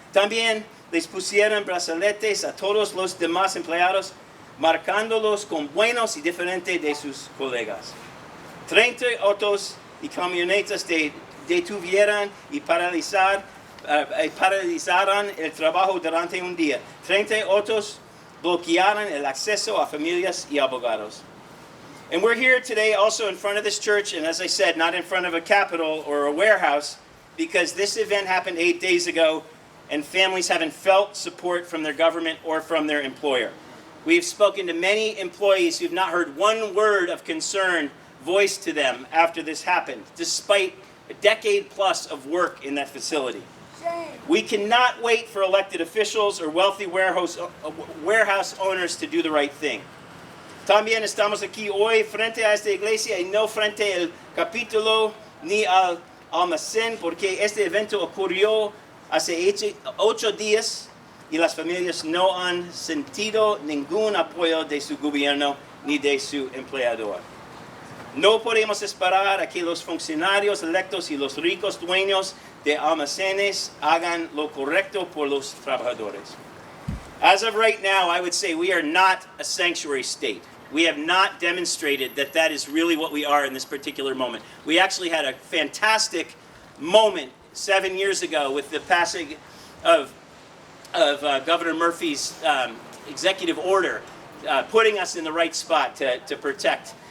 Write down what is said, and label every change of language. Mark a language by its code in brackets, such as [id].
[es] También les pusieron brazaletes a todos los demás empleados, marcándolos con buenos y diferentes de sus colegas. 30 autos y camionetas detuvieron y paralizaron el trabajo durante un día. 30 autos bloquearon el acceso a familias y abogados. [en] And we're here today also in front of this church, and as I said, not in front of a capitol or a warehouse, because this event happened 8 days ago, and families haven't felt support from their government or from their employer. We've spoken to many employees who've not heard one word of concern voiced to them after this happened, despite a decade plus of work in that facility. We cannot wait for elected officials or wealthy warehouse owners to do the right thing. [es] También estamos aquí hoy frente a esta iglesia y no frente al capítulo ni al almacén, porque este evento ocurrió hace 8 días y las familias no han sentido ningún apoyo de su gobierno ni de su empleador. No podemos esperar a que los funcionarios electos y los ricos dueños de almacenes hagan lo correcto por los trabajadores. [en] As of right now, I would say we are not a sanctuary state. We have not demonstrated that that is really what we are in this particular moment. We actually had a fantastic moment 7 years ago with the passing of Governor Murphy's executive order, putting us in the right spot to protect.